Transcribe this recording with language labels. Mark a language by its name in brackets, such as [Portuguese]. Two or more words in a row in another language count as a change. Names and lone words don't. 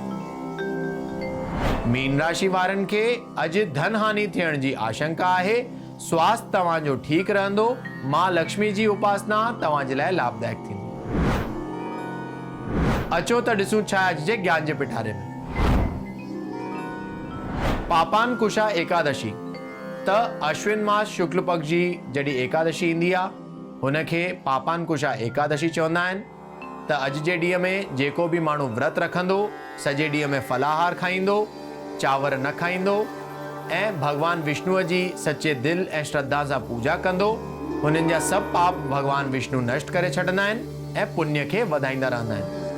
[Sindhi] मीन राशि वारनि खे अॼु धन हानि थियण जी आशंका आहे। स्वास्थ्य तव्हांजो ठीक रहंदो। मां लक्ष्मी जी उपासना तव्हांजे लाइ लाभदायक थींदी। अचो त ॾिसूं छा अॼु जे ज्ञान जे पिटारे में। पापान कुशा एकादशी त अश्विन मास शुक्ल पक्ष जी जॾहिं एकादशी ईंदी आहे हुनखे पापान कुशा एकादशी चवंदा आहिनि। त अॼु जे ॾींहं में जेको बि माण्हू व्रत रखंदो, सॼे ॾींहं में फलाहार खाईंदो, चांवर न खाईंदो ऐं भगवान विष्णुअ जी सचे दिलि ऐं श्रद्धा सां पूजा कंदो, हुननि जा सभु पाप भगवान विष्णु नष्ट करे छॾंदा आहिनि ऐं पुण्य खे वधाईंदा रहंदा आहिनि।